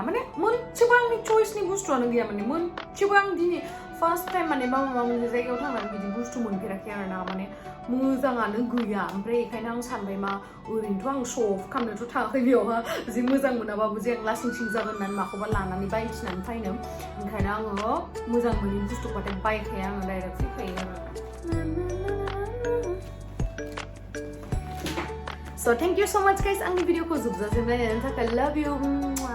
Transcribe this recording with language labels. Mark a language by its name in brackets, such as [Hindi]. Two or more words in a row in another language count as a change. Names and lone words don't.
[Bodo] माने मोनसेबो आंनि चइसनि बुस्थुआनो गैया माने मोनसेबो आं दिनै [English] first time [Bodo] माने माबा मोनसे जायगायाव थांनानै बिदि बुस्थु मोनफेराखै आरोना माने मोजाङानो गैया ओमफ्राय बेखायनो आं सानबाय मा ओरैनोथ' आं [English] show off [Bodo] खालामनोथ' थाङाखै बेयावहा जि मोजां मोनाबाबो जे आं लासिं सिं जागोन होननानै माखौबा लानानै बायथिनानै फैनो ओंखायनो आङो मोजां मोनि बुस्थुबाथाय बायखाया आङो डाइरेक्ट फैखायो आरो [English] So thank you so much guys [Bodo] आंनि भिडिअखौ जोबजासिम नायनायनि थाखाय [English] love you